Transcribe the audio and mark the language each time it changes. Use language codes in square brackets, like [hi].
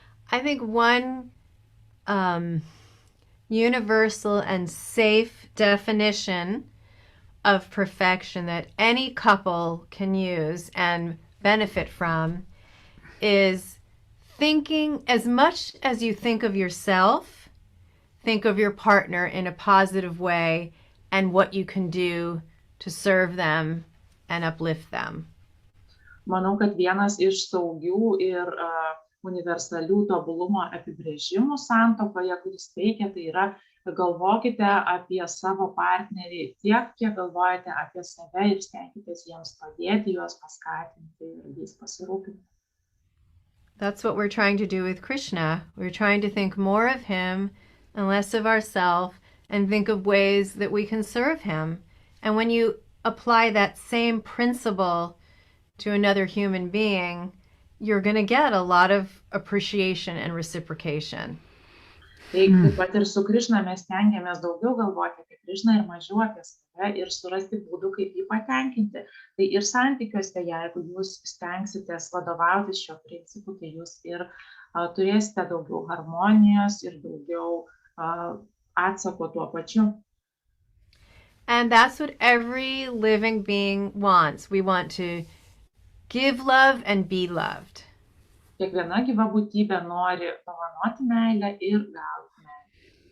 [en] I think one universal and safe definition of perfection that any couple can use and benefit from is thinking, as much as you think of yourself, think of your partner in a positive way and what you can do to serve them and uplift them. [lt] Manau, kad vienas iš saugių ir universalių tobulumo apibrėžimų santuokoje, kuris veikia, tai yra galvokite apie savo partnerį tiek, kiek galvojate apie save ir stenkitės jiems padėti, juos paskatinti ir jais pasirūpinti. [en] That's what we're trying to do with Krishna. We're trying to think more of him and less of ourselves and think of ways that we can serve him. And when you apply that same principle to another human being, you're going to get a lot of appreciation and reciprocation. [lt] Tai taip pat ir su Krishna mes stengiamės daugiau galvoti apie Krishną ir mažiau apie save ir surasti būdų, kaip jį patenkinti. Tai ir santykiuose, jeigu jūs stengsitės vadovautis šio principu, tai jūs ir turėsite daugiau harmonijos ir daugiau atsako tuo pačiu. [en] And that's what every living being wants. We want to give love and be loved. [lt] Kiekviena gyva būtybė nori dovanoti meilę ir gauti meilę.